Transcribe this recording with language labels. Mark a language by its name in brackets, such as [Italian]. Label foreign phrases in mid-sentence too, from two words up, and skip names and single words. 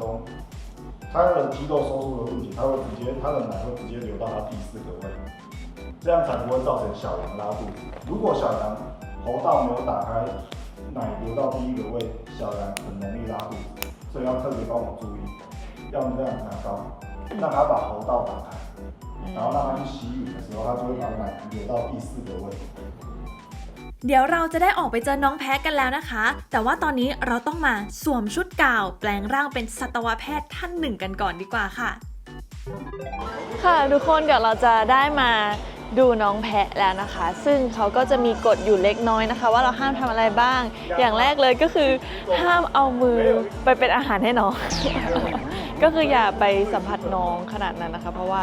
[Chinese] 它的肌肉收缩的问题，它的奶会直接流到它第4个胃，这样才不会造成小羊拉肚子。如果小羊喉道没有打开，奶流到第1个胃，小羊很容易拉肚子，所以要特别帮我注意，要这样拿高，让它把喉道打开，然后让它去吸吮的时候，它就会把奶流到第4个胃。 [Thai] เดี๋ยวเราจะได้ออกไปเจอน้องแพะกันแล้วนะคะแต่ว่าตอนนี้เราต้องมาสวมชุดกาวแปลงร่างเป็นสัตวแพทย์ท่านหนึ่งกันก่อนดีกว่าค่ะ ค่ะทุกคนเดี๋ยวเราจะได้มาดูน้องแพะแล้วนะคะ ซึ่งเขาก็จะมีกฎอยู่เล็กน้อยนะคะ ว่าเราห้ามทำอะไรบ้าง อย่างแรกเลยก็คือห้ามเอามือไปเป็นอาหารให้น้อง ก็คืออย่าไปสัมผัสน้องขนาดนั้นนะคะ เพราะว่า